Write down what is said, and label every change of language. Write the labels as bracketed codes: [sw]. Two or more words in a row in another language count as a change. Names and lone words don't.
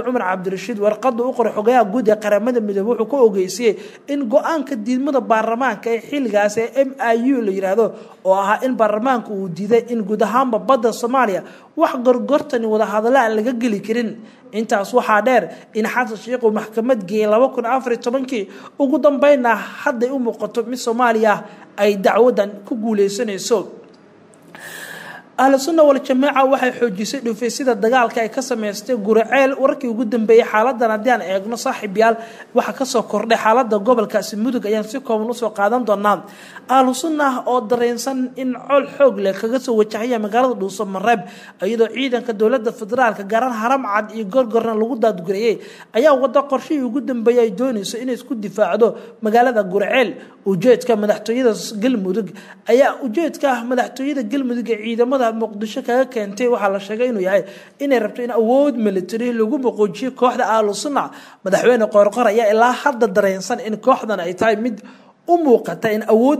[so] Umar Cabdirashiid warqad u qoray xogaha guud ee qaramada midoobay wuxuu ku ogeysiyay in go'aanka diidmada baarlamaanka ee xilligaas ee MIU la yiraahdo oo ahaa in baarlamaanku uu diiday in guud ahaan badda Soomaaliya wax gorgortan wada hadal aan laga gali karin intaas waxaa dheer in xasan sheekh uu maxkamad geeyay 2014 ugu dambeynna hadda u muuqato mid Soomaaliya ay dacwadan ku guuleysanayso أهل السنة والجماعة waxay xoojisay dhufeysida dagaalka ay ka sameystay Guriceel warkii ugu dambeeyay xaaladdan hadaan eegno saaxiibayaal waxa ka soo kordhay xaaladda gobolkaasi Mudug ayaan si kooban u soo qaadan doonaa أهل السنة oo dareensan in col xoog leh kaga soo wajahaya magaalada Dhuusamareeb iyadoo ciidanka dawladda federaalka garan haram cad iyo gorgorna lagu daadguriyay ayaa wada qorshihii ugu dambeeyay ay doonayso inay isku difaacdo magaalada Guriceel ujeedka madaxtooyada Galmudug ayaa ujeedka madaxtooyada Galmudug ee ciidamada muqdisho kaga keentay waxa la sheegay inuu yahay inay rabto in awood military lagu boqojiyo kooxda Ahlu Sunna madaxweyne Qoorqoor ayaa ilaa hadda dareensan in kooxdan ay tahay mid u muuqata in awood